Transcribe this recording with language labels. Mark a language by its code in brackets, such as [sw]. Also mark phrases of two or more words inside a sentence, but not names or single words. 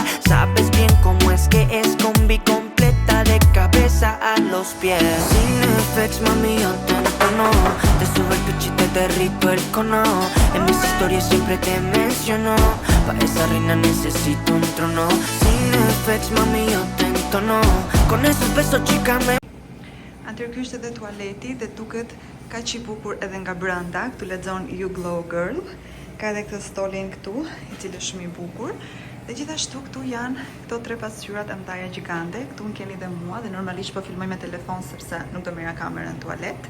[es] Sabes bien cómo es que es combi completa de cabeza a los pies. Sin effects, mami, yo te entono, te subo el pecho y te derrito el cono. En mis historias siempre te menciono, para esa reina necesito un trono. Sin effects, mami, yo te entono, con esos besos chica me. [sq] Atëherë ky është edhe tualeti dhe duket kaq i bukur edhe nga brenda. Këtu lexon [en] You Glow Girl. [sq] Ka edhe këtë stolin këtu, i cili është shumë i bukur. Dhe gjithashtu këtu janë këto 3 pasqyrat e mëdha gjigante. Këtu më keni dhe mua dhe normalisht po filmoj me telefon sepse nuk do merra kamerën në tualet.